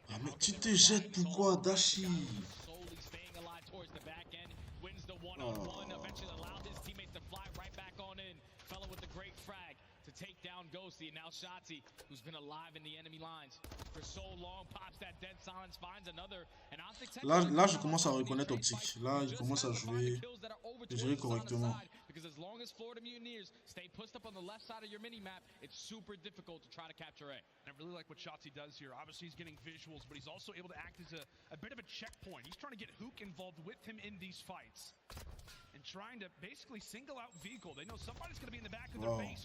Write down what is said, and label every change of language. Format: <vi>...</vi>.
<fr>Ah mais tu te jettes pourquoi, Dashi?</fr> <en>Slowly staying alive towards the back end, wins the one-on-one, eventually allowed his teammates to fly right back on in. Fellow with the great frag to take down Ghosty, and now Shotzi, who's been alive in the enemy lines for so long, pops that dead silence, finds another, and Optic Texas.</en> <fr>Là, je commence à reconnaître Optic. Là, il commence à jouer, gérer correctement.</fr> <en>Because as long as Florida Mutineers stay pushed up on the left side of your mini-map, it's super difficult to try to capture A. And I really like what Shotzi does here. Obviously, he's getting visuals, but he's also able to act as a bit of a checkpoint. He's trying to get Hook involved with him in these fights. And trying to basically single out Vehicle. They know somebody's going to be in the back of their base.</en>